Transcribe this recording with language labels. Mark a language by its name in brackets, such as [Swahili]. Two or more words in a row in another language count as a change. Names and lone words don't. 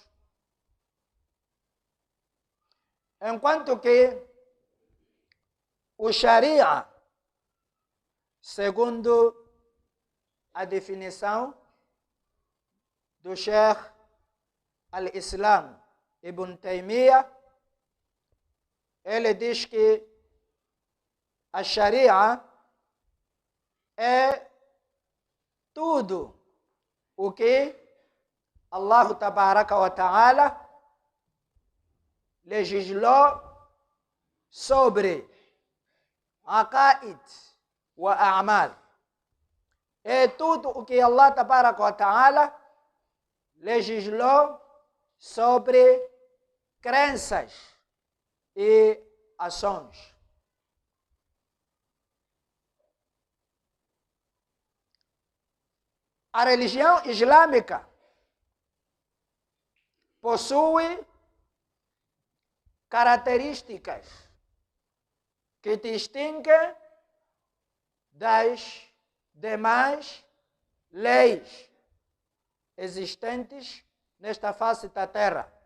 [Portuguese] Enquanto que o Sharia, segundo a definição do Sheikh Al-Islam Ibn Taymiyyah, ele diz que a Sharia é tudo o que [Arabic] الله تبارك وتعالى [Portuguese] legislou sobre [Arabic] عقائد وأعمال. [Portuguese] É tudo o que [Arabic] الله تبارك وتعالى [Portuguese] legislou sobre crenças e ações. A religião islâmica possui características que distinguem das demais leis existentes nesta face da terra.